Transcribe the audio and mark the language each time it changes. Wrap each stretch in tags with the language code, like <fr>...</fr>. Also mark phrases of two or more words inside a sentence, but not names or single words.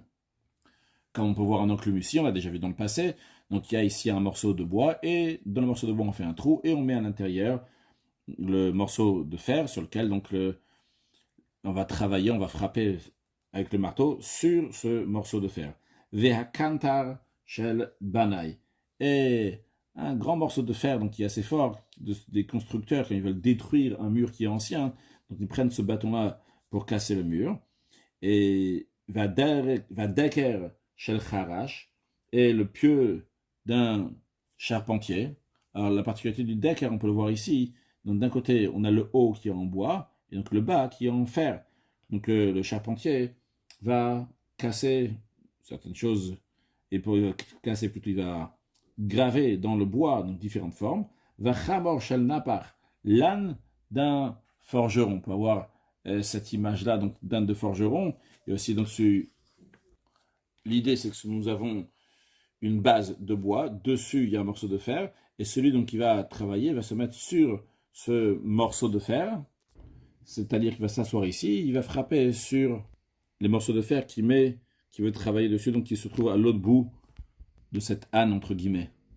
<fr>Comme on peut voir un enclume ici, on l'a déjà vu dans le passé. Donc il y a ici un morceau de bois, et dans le morceau de bois, on fait un trou, et on met à l'intérieur le morceau de fer sur lequel donc on va travailler, on va frapper avec le marteau sur ce morceau de fer.</fr> <he>והקנטר של בנאי.</he> <fr>Et un grand morceau de fer donc qui est assez fort, des constructeurs, quand ils veulent détruire un mur qui est ancien, donc ils prennent ce bâton-là pour casser le mur. Et</fr> <he>והדקר של חרש,</he> <fr>et le pieu d'un charpentier. Alors la particularité du decker, on peut le voir ici. Donc d'un côté, on a le haut qui est en bois, et donc le bas qui est en fer. Donc le charpentier va casser certaines choses, et pour casser plutôt, il va graver dans le bois, donc différentes formes.</fr> <he>והחמור של נפח,</he> <fr>l'âne d'un forgeron. On peut avoir cette image-là, donc d'âne de forgeron. Et aussi, donc, l'idée, c'est que nous avons une base de bois, dessus il y a un morceau de fer, et celui donc qui va travailler va se mettre sur ce morceau de fer, c'est-à-dire qu'il va s'asseoir ici, il va frapper sur les morceaux de fer qui veut travailler dessus, donc qui se trouve à l'autre bout de cette âne entre guillemets.</fr>